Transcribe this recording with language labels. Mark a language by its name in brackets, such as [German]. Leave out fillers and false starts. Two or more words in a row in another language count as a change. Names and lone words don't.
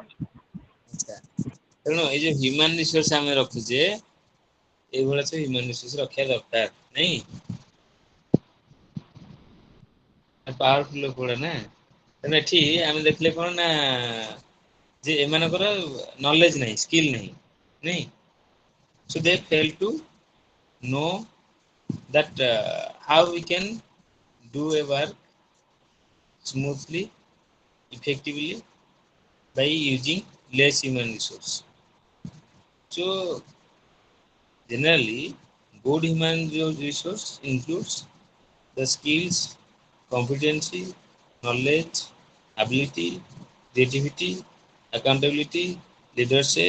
[Odia] ଆଚ୍ଛା, ତେଣୁ ଏଇ ଯୋଉ [English] human resource [Odia] ଆମେ ରଖୁଛେ, ଏଇଭଳିଆ ସବୁ [English] human resource [Odia] ରଖିବା ଦରକାର, ନାଇଁ? ପାୱାରଫୁଲ ଲୋକ ଗୁଡା ନା, ତେଣୁ ଏଠି ଆମେ ଦେଖିଲେ କଣ ନା ଯେ ଏମାନଙ୍କର ନଲେଜ ନାହିଁ, ସ୍କିଲ୍ ନାହିଁ, ନାଇଁ? [English] So they fail to know that how we can do a work smoothly, effectively by using less human resource. So generally, good human resource includes the skills, competency, knowledge, ability, creativity, accountability, leadership.